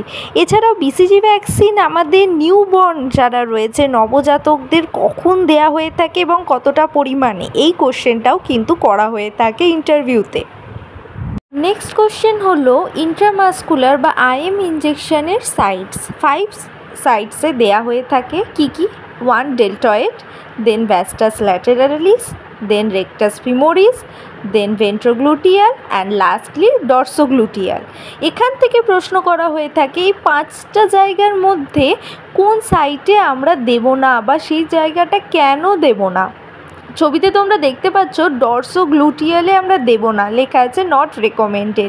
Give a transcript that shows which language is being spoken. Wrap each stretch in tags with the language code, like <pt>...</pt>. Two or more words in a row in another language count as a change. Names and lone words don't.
<bn>এছাড়াও বিসিজি ভ্যাকসিন আমাদের নিউবর্ন যারা রয়েছে নবজাতকদের কখন দেয়া হয়ে থাকে এবং কতটা পরিমাণে, এই কোশ্চেনটাও কিন্তু করা হয়ে থাকে ইন্টারভিউতে।</bn> <en>Next question</en> <bn>হলো ইন্ট্রামাসকুলার বা</bn> <en>IM injection sites. 5</en> <bn>সাইটসে দেয়া হয়ে থাকে কি</bn> <en>1 deltoid, then vastus lateralis, then rectus femoris, then ventrogluteal and lastly dorsogluteal।</en> <bn>এখান থেকে প্রশ্ন করা হয়ে থাকে এই 5টা জায়গার মধ্যে কোন সাইটে আমরা দেব না বা সেই জায়গাটা কেন দেব না। ছবিতে তোমরা দেখতে পাচ্ছ ডর্সোগ্লুটিয়ালে আমরা দেব না, লেখা আছে</bn> <en>not recommended.</en>